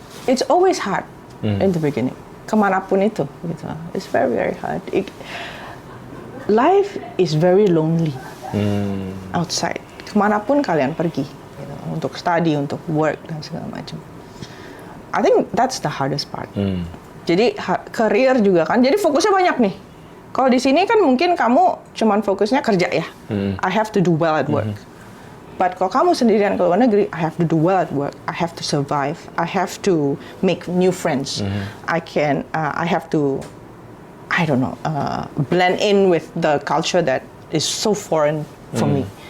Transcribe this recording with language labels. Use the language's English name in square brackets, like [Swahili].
[English] It's always hard in the beginning. [Indonesian] Kemanapun itu, gitu. [English] It's very, very hard. Life is very lonely outside. [Indonesian] Kemanapun kalian pergi, gitu, untuk study, untuk work dan segala macam. [English] I think that's the hardest part. [Indonesian] Jadi career juga kan. Jadi fokusnya banyak nih. Kalau di sini kan mungkin kamu cuman fokusnya kerja ya. [English] I have to do well at work. But [Indonesian] kalau kamu sendirian ke luar negeri, [English] I have to do well at work. I have to survive. I have to make new friends. I have to, I don't know, blend in with the culture that is so foreign for me.